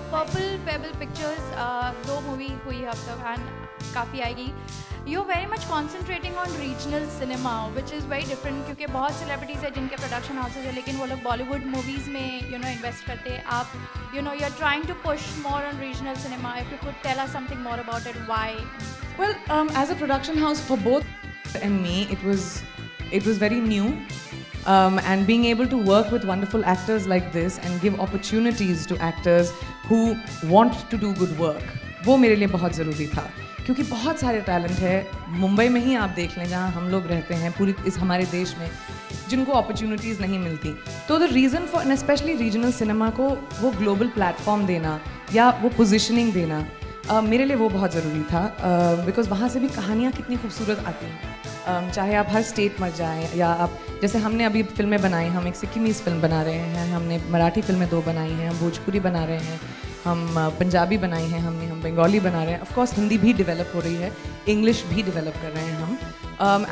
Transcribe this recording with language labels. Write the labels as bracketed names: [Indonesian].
[Hindi] Purple payable pictures 2 movie हुई है अब तक एंड काफ़ी आएगी। You are very much concentrating on regional cinema which is very different, क्योंकि बहुत सेलिब्रिटीज़ है जिनके प्रोडक्शन हाउसेज है लेकिन वो लोग बॉलीवुड मूवीज़ में इन्वेस्ट करते हैं। [English] आप you are trying to push more on regional cinema. If you could tell us something more about it, why? [Hindi] Well, as a production house for both and me, it was very new, and being able to work with wonderful actors like this and give opportunities to actors who want to do good work, वो मेरे लिए बहुत ज़रूरी था, क्योंकि बहुत सारे talent है मुंबई में ही आप देख लें जहाँ हम लोग रहते हैं, पूरी इस हमारे देश में, जिनको अपॉर्चुनिटीज़ नहीं मिलती। तो the reason for, and specially regional cinema को वो ग्लोबल प्लेटफॉर्म देना या वो पोजिशनिंग देना, मेरे लिए वो बहुत ज़रूरी था, बिकॉज़ वहाँ से भी कहानियाँ कितनी खूबसूरत आती हैं। चाहे आप हर स्टेट में जाएं या आप, जैसे हमने अभी फिल्में बनाई, हम एक सिक्किमीज़ फिल्म बना रहे हैं, हमने मराठी फिल्में 2 बनाई हैं, हम भोजपुरी बना रहे हैं, हम पंजाबी बनाई हैं हमने, हम बंगाली बना रहे हैं, ऑफ कोर्स हिंदी भी डेवलप हो रही है, इंग्लिश भी डेवलप कर रहे हैं हम।